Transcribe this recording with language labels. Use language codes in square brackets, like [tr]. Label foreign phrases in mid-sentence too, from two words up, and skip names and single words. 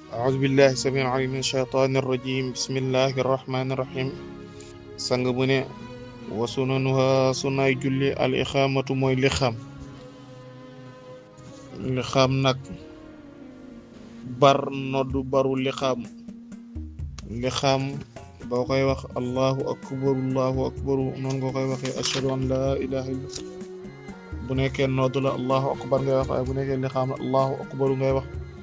[ar] أعوذ بالله السميع العليم من الشيطان الرجيم بسم الله الرحمن الرحيم [wo] sang bu ne [ar] وسننها [wo] sunaay julli [ar] الإقامة [wo] mooy lixaam nag bar noddu baru lixaam boo koy wax [ar] الله أكبر [wo] noonu nga koy waxee [ar] أشهد أن لا إله إلا [wo] bu nekkee noddu la [ar] الله أكبر [wo] ngay wax waaye bu nekkee lixaam la [ar] الله أكبر [wo] ngay wax